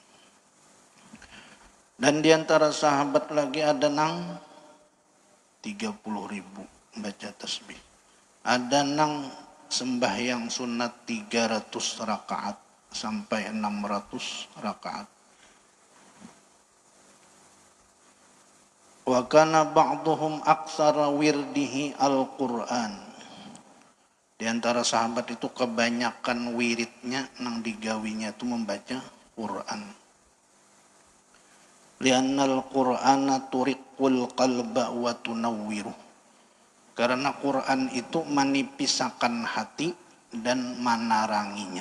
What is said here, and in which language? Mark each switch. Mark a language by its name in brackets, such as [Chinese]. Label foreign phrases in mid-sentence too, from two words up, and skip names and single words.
[Banjar] Dan diantara sahabat lagi ada nang 30.000 baca tasbih. Ada nang sembahyang sunat 300 rakaat sampai 600 rakaat. [Arabic] وكان بعضهم أكثر ورده القرآن. [Banjar] Di antara sahabat itu kebanyakan wiridnya nang digawinya itu membaca Quran. [Arabic] لأن القرآن ترقق القلب وتنوره. [Indonesian] Karena Quran itu menipiskan hati dan meneranginya.